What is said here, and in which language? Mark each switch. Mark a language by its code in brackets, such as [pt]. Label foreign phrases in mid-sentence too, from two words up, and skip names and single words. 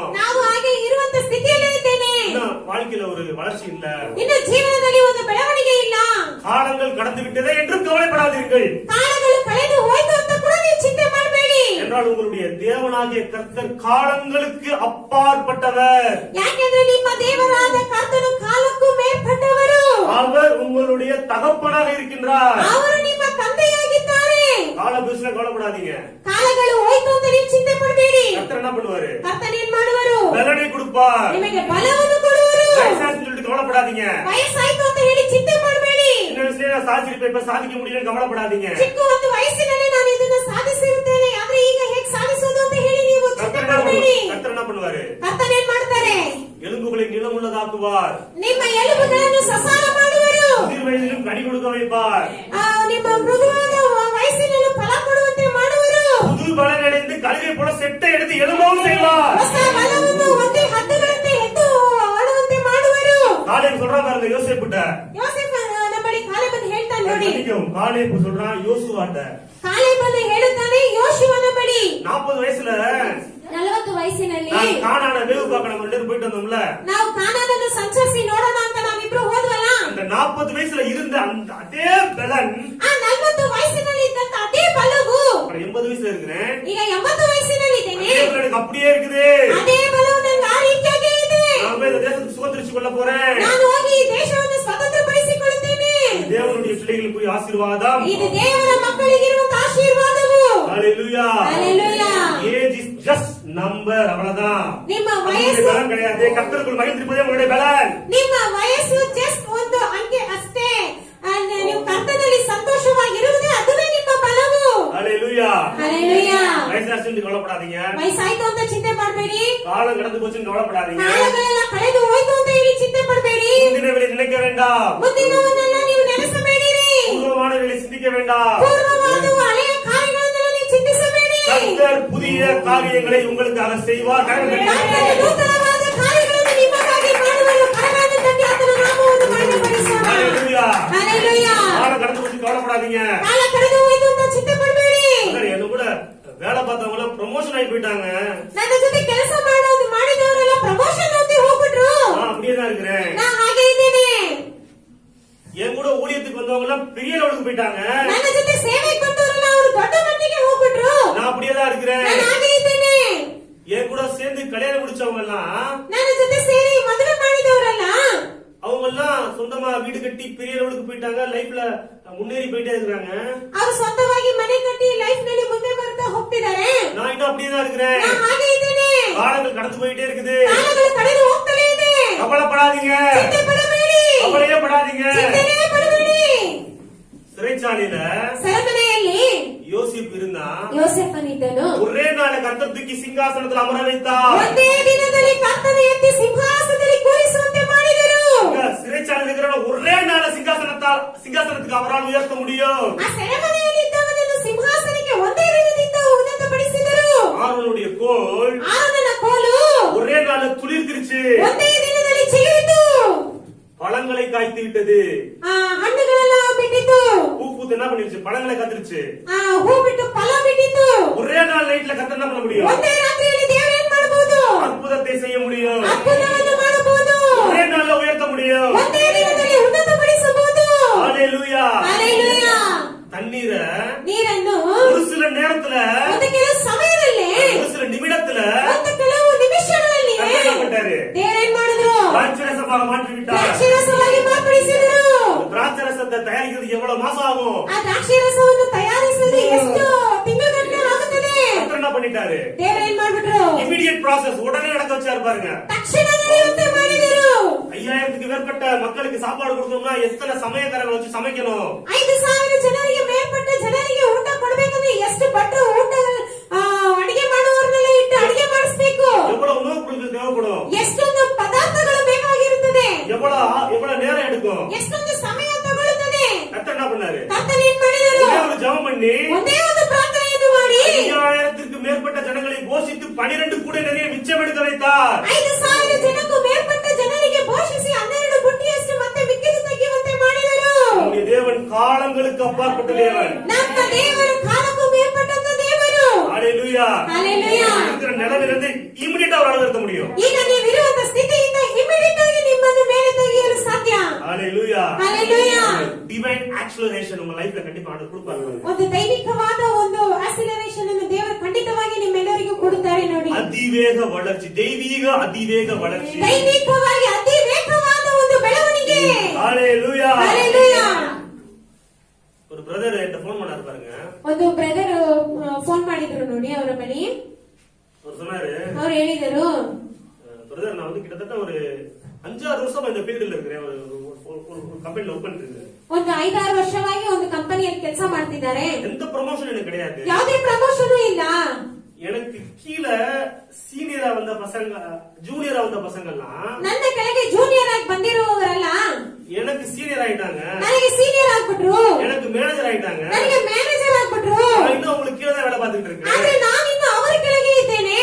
[kn] ನಾವು ಹಾಗೆ ಇರುವಂತ ಸ್ಥಿತಿಯಲ್ಲೇ ಇದ್ದೇನೆ. [ta] இன்னும் வாழ்க்கையில ஒரு வளர்ச்சி இல்ல. [kn] ಇನ್ನು ಜೀವನದಲ್ಲಿ ಒಂದು ಬೆಳವಣಿಗೆ ಇಲ್ಲ. [ta] காலங்கள் கடந்து விட்டதே என்று கவலைப்படாதீர்கள். [kn] ಕಾಲಗಳು ಕಳೆದು ಹೋಯ್ತು ಅಂತ ಕೂಡ ನೀವು ಚಿಂತೆ ಮಾಡಬೇಡಿ. [ta] என்றால் உங்களுடைய தேவனாகிய கர்த்தர் காலங்களுக்கு அப்பாற்பட்டவர். [kn] ಯಾಕೆಂದ್ರೆ ನಿಮ್ಮ ದೇವರಾದ ಕರ್ತನು ಕಾಲಕ್ಕೂ ಮೇಲ್ಪಟ್ಟವರು. [ta] அவர் உங்களுடைய தகப்பனாக இருக்கின்றார். [kn] ಅವರು ನಿಮ್ಮ ತಂದೆಯಾಗಿದ್ದಾರೆ. [ta] கால பிசினஸ் கவலைப்படாதீங்க. [kn] ಕಾಲಗಳು ಹೋಯ್ತು ಅಂತ ನೀವು ಚಿಂತೆ ಮಾಡಬೇಡಿ. [ta] கர்த்தர் என்ன பண்ணுவாரு? [kn] ಕರ್ತನು ಏನ್ ಮಾಡುವರು? [ta] பலனை கொடுப்பார். [kn] ನಿಮಗೆ ಬಲವನ್ನು ಕೊಡುವರು. [ta] வயசாச்சுன்னு சொல்லிட்டு கவலைப்படாதீங்க. [kn] ವಯಸ್ಸಾಯ್ತು ಅಂತ ಹೇಳಿ ಚಿಂತೆ ಮಾಡಬೇಡಿ. [ta] இன்னொரு விஷயம், நான் சாதிச்சிருப்பேன், இப்ப சாதிக்க முடியலன்னு கவலைப்படாதீங்க. [kn] ಚಿಕ್ಕ ಒಂದು ವಯಸ್ಸಿನಲ್ಲಿ ನಾನು ಇದನ್ನು ಸಾಧಿಸಿರುತ್ತೇನೆ, ಆದ್ರೆ ಈಗ ಹೇಗೆ ಸಾಧಿಸೋದು ಅಂತ ಹೇಳಿ ನೀವು ಚಿಂತೆ ಮಾಡಬೇಡಿ. [ta] கர்த்தர் என்ன பண்ணுவாரு? [kn] ಕರ್ತನು ಏನ್ ಮಾಡ್ತಾರೆ? [ta] எலும்புகளை நிலமுள்ளதாக்குவார். [kn] ನಿಮ್ಮ ಎಲುಬುಗಳನ್ನು ಸಸಾರ ಮಾಡುವರು. [ta] முதிர் வயதிலும் கனி கொடுக்க வைப்பார். [kn] ನಿಮ್ಮ ಮೃದುವಾದ ವಯಸ್ಸಿನಲ್ಲೂ ಫಲ ಕೊಡುವಂತೆ ಮಾಡುವರು. [ta] புது பலன் அடைந்து கழுகை போல செட்டை எடுத்து எழும்பவும் செய்வார். [kn] ಹೊಸ ಬಲವನ್ನು ಹೊಂದಿ ಹದ್ದುಗಳಂತೆ ಎದ್ದು ಆಡುವಂತೆ ಮಾಡುವರು. [ta] காலேப் சொல்றான் பாருங்க யோசேப்புட்ட. [kn] ಯೋಸೇಫ ನಮ್ಮ ಬಳಿ ಕಾಲೇಬನ್ನು ಹೇಳ್ತಾನೆ ನೋಡಿ. [ta] காலேப் சொல்றான் யோசுவாட்ட. [kn] ಕಾಲೇಬನ್ನು ಹೇಳುತ್ತಾನೆ ಯೋಶುವನ ಬಳಿ. [ta] 40 வயசுல [kn] 40 ವಯಸ್ಸಿನಲ್ಲಿ [ta] நான் கானான வேவு பார்க்க நம்ம 2 பேரும் போயிட்டு வந்தோம்ல. [kn] ನಾವು ಕಾನಾನನ್ನು ಸಂಚರಿಸಿ ನೋಡೋಣ ಅಂತ ನಾವಿಬ್ರು ಹೋದ್ವಲ್ಲ. [ta] அந்த 40 வயசுல இருந்த அந்த அதே பலன் [kn] ಆ 40 ವಯಸ್ಸಿನಲ್ಲಿ ಇದ್ದಂತ ಅದೇ ಬಲವು [ta] 80 வயசுல இருக்கிறேன். [kn] ಈಗ 80 ವಯಸ್ಸಿನಲ್ಲಿ ಇದ್ದೇನೆ. [ta] அதே பலன் எனக்கு அப்படியே இருக்குது. [kn] ಅದೇ ಬಲವು ನನಗೆ ಆ ರೀತಿಯಾಗಿ ಇದೆ. [ta] நான் போய் இந்த தேசத்துக்கு சுதந்திரிச்சு கொள்ள போறேன். [kn] ನಾನು ಹೋಗಿ ಈ ದೇಶವನ್ನು ಸ್ವತಂತ್ರಪಡಿಸಿಕೊಳ್ಳುತ್ತೇನೆ. [ta] தேவனுடைய பிள்ளைகளுக்கு ஆசீர்வாதம். [kn] ಇದು ದೇವರ ಮಕ್ಕಳಿಗೆ ಇರುವಂತ ಆಶೀರ್ವಾದವು. [ta] ஹalleluya. ஹalleluya. [en] age is just number [ta] அவ்வளவுதான். [kn] ನಿಮ್ಮ [ta] உங்களுடைய [kn] ವಯಸ್ಸು [ta] பலன் கிடையாது. கர்த்தருக்குள் மகிழ்ந்திருப்பதே உங்களுடைய பலன். [kn] ನಿಮ್ಮ ವಯಸ್ಸು ಜಸ್ಟ್ ಒಂದು ಅಂಕೆ ಅಷ್ಟೇ. ನೀವು ಕರ್ತನಲ್ಲಿ ಸಂತೋಷವಾಗಿರುವುದೇ ಅದುವೇ ನಿಮ್ಮ ಬಲವು. [ta] ஹalleluya. ஹalleluya. வயசாச்சுன்னு கவலைப்படாதீங்க. [kn] ವಯಸ್ಸಾಯ್ತು ಅಂತ ಚಿಂತೆ ಮಾಡಬೇಡಿ. [ta] காலம் கடந்து போச்சுன்னு கவலைப்படாதீங்க. [kn] ಕಾಲಗಳೆಲ್ಲ ಕಳೆದು ಹೋಯ್ತು ಅಂತ ಹೇಳಿ ಚಿಂತೆ ಮಾಡಬೇಡಿ. [ta] முந்தினவளை நினைக்க வேண்டாம். [kn] ಮುಂದಿನವನ್ನೆಲ್ಲ ನೀವು ನೆನೆಸಬೇಡಿರಿ. [ta] பூர்வமானவளை சிந்திக்க வேண்டாம். [kn] ಪೂರ್ವವಾದ ಹಳೆಯ ಕಾರ್ಯಗಳನ್ನೆಲ್ಲ ನೀವು ಚಿಂತಿಸಬೇಡಿ. [ta] கர்த்தர் புதிய காரியங்களை உங்களுக்காக செய்வார். [kn] ಕರ್ತನು ನೂತನವಾದ ಕಾರ್ಯಗಳನ್ನು ನಿಮಗಾಗಿ ಮಾಡುವರು. ಕರಗಳನ್ನು ತಟ್ಟಿ ಆತನ ನಾಮವನ್ನು ಮಹಿಮೆಪಡಿಸೋಣ. [ta] ஹalleluya. [kn] ಹalleluya. [ta] காலம் கடந்து போச்சு கவலைப்படாதீங்க. [kn] ಕಾಲ ಕಳೆದು ಹೋಯ್ತು ಅಂತ ಚಿಂತೆ ಮಾಡಬೇಡಿ. [ta] என்ன கூட வேலை பார்த்தவங்க ப்ரமோஷன் ஆகி போயிட்டாங்க. [kn] ನನ್ನ ಜೊತೆ ಕೆಲಸ ಮಾಡಿದವರೆಲ್ಲ ಪ್ರಮೋಷನ್ ಅಂತ ಹೋಗ್ಬಿಟ್ರು. [ta] நான் அப்படியே தான் இருக்கிறேன். [kn] ನಾ ಹಾಗೆ ಇದ್ದೇನೆ. [ta] என் கூட ஊழியத்துக்கு வந்தவங்க எல்லாம் பெரிய லெவலுக்கு போயிட்டாங்க. [kn] ನನ್ನ ಜೊತೆ ಸೇವೆಗೆ ಬಂದವರೆಲ್ಲ ಅವರು ದೊಡ್ಡ ಮಟ್ಟಿಗೆ ಹೋಗ್ಬಿಟ್ರು. [ta] நான் அப்படியே தான் இருக்கிறேன். [kn] ನಾನು ಹಾಗೆ ಇದ್ದೇನೆ. [ta] என் கூட சேர்ந்து கல்யாணம் முடிச்சவங்க எல்லாம் [kn] ನನ್ನ ಜೊತೆ ಸೇರಿ ಮದುವೆ ಮಾಡಿದವರಲ್ಲ [ta] அவங்க எல்லாம் சொந்தமா வீடு கட்டி பெரிய லெவலுக்கு போயிட்டாங்க. லைஃப்ல முன்னேறி போயிட்டே இருக்கிறாங்க. [kn] ಅವರು ಸ್ವಂತವಾಗಿ ಮನೆ ಕಟ್ಟಿ ಲೈಫ್ ನಲ್ಲಿ ಮುಂದೆ ಬರ್ತಾ ಹೋಗ್ತಿದ್ದಾರೆ. [ta] நான் இன்னும் அப்படியே தான் இருக்கிறேன். [kn] ನಾನು ಹಾಗೆ ಇದ್ದೇನೆ. [ta] காலங்கள் கடந்து போயிட்டே இருக்குது. [kn] ಕಾಲಗಳು ಕಳೆದು ಹೋಗ್ತಲೇ ಇದೆ. [ta] கவலைப்படாதீங்க. [kn] ಚಿಂತೆ ಪಡಬೇಡಿ. [ta] கவலையே படாதீங்க. [kn] ಚಿಂತೆನೇ ಪಡಬೇಡಿ. [ta] சிறைச்சாலையில [kn] ಸೆರೆಮನೆಯಲ್ಲಿ [ta] யோசிப்பு இருந்தா [kn] ಯೋಸೇಫನಿದ್ದನು. [ta] ஒரே நாள் கர்த்தர் தூக்கி சிங்காசனத்தில் அமர வைத்தார். [kn] ಒಂದೇ ದಿನದಲ್ಲಿ ಕರ್ತನ ಎತ್ತಿ ಸಿಂಹಾಸನದಲ್ಲಿ ಕೂರಿಸುವಂತೆ ಮಾಡಿದರು. [ta] சிறைச்சாலையில் இருக்கிற ஒரே நாள் சிங்காசனத்துக்கு அவரால் உயர்த்த முடியும். [kn] ಆ ಸೆರೆಮನೆಯಲ್ಲಿ ಇದ್ದವನನ್ನು ಸಿಂಹಾಸನಕ್ಕೆ ಒಂದೇ ದಿನದಿಂದ ಉನ್ನತಪಡಿಸಿದರು. [ta] ஆரோனுடைய கோல் [kn] ಆರೋನನ ಕೋಲು [ta] ஒரே நாள் துளிர்த்திருச்சு. [kn] ಒಂದೇ ದಿನದಲ್ಲಿ ಚಿಗುರಿತು. [ta] பழங்களை காய்த்து விட்டது. [kn] ಹಣ್ಣುಗಳೆಲ್ಲ ಬಿಟ್ಟಿತು. [ta] பூ பூத்து என்ன பண்ணிருச்சு? பழங்களை காத்துருச்சு. [kn] ಹೂ ಬಿಟ್ಟು ಫಲ ಬಿಟ್ಟಿತು. [ta] ஒரே நாள் நைட்ல கர்த்தர் என்ன பண்ண முடியும்? [kn] ಒಂದೇ ರಾತ್ರಿಯಲ್ಲಿ ದೇವರು ಏನ್ ಮಾಡಬಹುದು? [ta] அற்புதத்தை செய்ய முடியும். [kn] ಅದ್ಭುತವನ್ನು ಮಾಡಬಹುದು. [ta] ஒரೇ நாள்ல உயர்த்த முடியும். [kn] ಒಂದೇ ದಿನದಲ್ಲಿ ಉನ್ನತಪಡಿಸಬಹುದು. [ta] ஹalleluya. [kn] ಹalleluya. [ta] தண்ணீரை [kn] ನೀರನ್ನು [ta] ஒரு சில நேரத்துல [kn] ಒಂದು ಕೆಲವು ಸಮಯದಲ್ಲಿ [ta] ஒரு சில நிமிடத்துல [kn] ಒಂದು ಕೆಲವು ನಿಮಿಷಗಳಲ್ಲಿ [ta] கர்த்தர் என்ன பண்ணாரு? [kn] ದೇವರು ಏನ್ ಮಾಡಿದ್ರು? [ta] திராட்சரசமாக மாற்றி விட்டார். [kn] ದ್ರಾಕ್ಷಿರಸವಾಗಿ ಮಾರ್ಪಡಿಸಿದರು. [ta] திராட்சரசத்தை தயாரிக்கிறதுக்கு எவ்வளவு மாசம் ஆகும்? [kn] ಆ ದ್ರಾಕ್ಷಿರಸವನ್ನು ತಯಾರಿಸಲು ಎಷ್ಟು ತಿಂಗಳುಗಟ್ಟಲೆ ಆಗುತ್ತದೆ? [ta] கர்த்தர் என்ன பண்ணிட்டாரு? [kn] ದೇವರು ಏನ್ ಮಾಡ್ಬಿಟ್ರು? [en] immediate process [ta] உடனே நடக்க வச்சாரு பாருங்க. [kn] ತಕ್ಷಣ ನಡೆಯುವಂತೆ ಮಾಡಿದರು. [ta] 5000க்கு மேற்பட்ட மக்களுக்கு சாப்பாடு கொடுத்தோம்னா எத்தனை சமயக்காரங்களை வச்சு சமைக்கணும்? [kn] 5,000 ಜನರಿಗೆ ಮೇಲ್ಪಟ್ಟ ಜನರಿಗೆ ಊಟ ಕೊಡಬೇಕಂದ್ರೆ ಎಷ್ಟು ಭಟ್ರು ಊಟ ಅಡಿಗೆ ಮಾಡುವವರನ್ನೆಲ್ಲ ಇಟ್ಟು ಅಡಿಗೆ ಮಾಡಿಸ್ಬೇಕು. [ta] எவ்வளவு உணவுப் பொருட்கள் தேவைப்படும்? [kn] ಎಷ್ಟೊಂದು ಪದಾರ್ಥಗಳು ಬೇಕಾಗಿರುತ್ತದೆ. [ta] எவ்வளவு நேரம் எடுக்கும்? [kn] ಎಷ್ಟೊಂದು ಸಮಯ ತಗೊಳ್ಳುತ್ತದೆ. [ta] கர்த்தர் என்ன பண்ணாரு? [kn] ಕರ್ತನು ಏನ್ ಮಾಡಿದರು? [ta] ஒரே ஒரு ஜெபம் பண்ணி [kn] ಒಂದೇ ಒಂದು ಪ್ರಾರ್ಥನೆಯನ್ನು ಮಾಡಿ [ta] 5000க்கு மேற்பட்ட ஜனங்களை போஷித்து 12 கூட நிறைய மிச்சம் எடுக்க வைத்தார். [kn] 5,000 ಜನಕ್ಕೂ ಮೇಲ್ಪಟ್ಟ ಜನರಿಗೆ ಪೋಷಿಸಿ 12 ಬುಟ್ಟಿಯಷ್ಟು ಮತ್ತೆ ಮಿಕ್ಕಿದ್ದು ತೆಗೆಯುವಂತೆ ಮಾಡಿದರು. [ta] நம்முடைய தேவன் காலங்களுக்கு அப்பாற்பட்ட தேவன். [kn] ನಮ್ಮ ದೇವರು ಕಾಲಕ್ಕೂ ಮೇಲ್ಪಟ್ಟಂತ ದೇವರು. [ta] ஹalleluya. [kn] ஹalleluya. [ta] இருக்கிற நிலையிலிருந்து இமிடியேட்டா அவரால் உயர்த்த முடியும். [kn] ಈಗ ನೀವಿರುವಂತ ಸ್ಥಿತಿಯಿಂದ ಇಮಿಡಿಯೇಟ್ ಆಗಿ ನಿಮ್ಮನ್ನು ಮೇಲೆ ತೆಗೆಯಲು ಸಾಧ್ಯ. [ta] ஹalleluya. [kn] ஹalleluya. [en] divine acceleration [ta] உங்க லைஃப்ல கண்டிப்பா ஆண்டவர் கொடுப்பாரு. [kn] ಒಂದು ದೈವಿಕವಾದ ಒಂದು ಆಕ್ಸಿಲರೇಷನ್ ಅನ್ನು ದೇವರು ಖಂಡಿತವಾಗಿ ನಿಮ್ಮೆಲ್ಲರಿಗೂ ಕೊಡುತ್ತಾರೆ ನೋಡಿ. [ta] அதிவேக வளர்ச்சி, தெய்வீக அதிவேக வளர்ச்சி. [kn] ದೈವಿಕವಾಗಿ ಅತಿ ವೇಗವಾದ ಒಂದು ಬೆಳವಣಿಗೆ. [ta] ஹalleluya. [kn] ஹalleluya. [ta] ஒரு பிரதர் என்கிட்ட ஃபோன் பண்ணாரு பாருங்க. [kn] ಒಂದು ಬ್ರದರ್ ಫೋನ್ ಮಾಡಿದ್ರು ನೋಡಿ ಅವರ ಬಳಿ. [ta] அவர் சொன்னாரு, [kn] ಅವರು ಹೇಳಿದರು, [ta] பிரதர் நான் வந்து கிட்டத்தட்ட ஒரு 5-6 வருஷமா இந்த ஃபீல்ட்ல இருக்கிறேன். ஒரு கம்பெனில ஒர்க் பண்ணிட்டு இருக்கேன். [kn] ಒಂದು 5-6 ವರ್ಷವಾಗಿ ಒಂದು ಕಂಪನಿಯಲ್ಲಿ ಕೆಲಸ ಮಾಡ್ತಿದ್ದಾರೆ. [ta] எந்த ப்ரமோஷன் எனக்கு கிடையாது. [kn] ಯಾವುದೇ ಪ್ರಮೋಷನ್ ಇಲ್ಲ. [ta] எனக்கு கீழே சீனியரா வந்த பசங்க, ஜூனியரா வந்த பசங்க எல்லாம் [kn] ನನ್ನ ಕೆಳಗೆ ಜೂನಿಯರ್ ಆಗಿ ಬಂದಿರುವವರೆಲ್ಲ [ta] எனக்கு சீனியர் ஆயிட்டாங்க, [kn] ನನಗೆ ಸೀನಿಯರ್ ಆಗ್ಬಿಟ್ರು, [ta] எனக்கு மேனேஜர் ஆயிட்டாங்க, [kn] ನನಗೆ ಮ್ಯಾನೇಜರ್ ಆಗ್ಬಿಟ್ರು. [ta] நான் இன்னும் உங்களுக்கு கீழே தான் வேலை பார்த்துட்டு இருக்கேன். [kn] ಆದ್ರೆ ನಾನಿನ್ನು ಅವರ ಕೆಳಗೆ ಇದ್ದೇನೆ.